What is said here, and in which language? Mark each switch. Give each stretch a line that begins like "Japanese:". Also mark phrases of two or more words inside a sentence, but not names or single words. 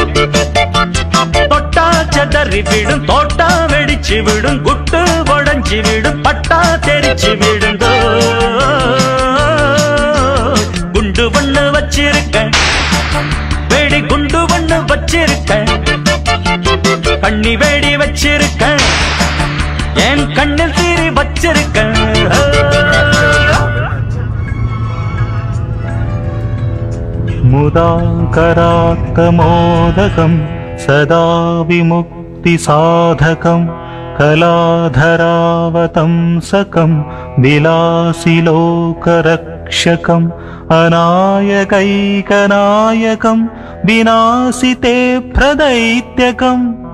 Tamil: தொட்டா செதறி விடும், தோட்டா வெடிச்சு விடும், குட்டு உடஞ்சி அடிச்சு விடும் பட்டா தெரிச்சு விடுங்கோ குண்டு ஒண்ணு வச்சிருக்க வெடி குண்டு ஒண்ணு வச்சிருக்க கண்ணி வேடி வச்சிருக்க என் கண்ணில் தீரி வச்சிருக்க
Sanskrit: मुदाकरात्तमोदकं सदा विमुक्तिसाधकं कलाधरावतंसकं विलासिलोकरक्षकम् अनायकैकनायकं विनाशिते प्रदैत्यकम्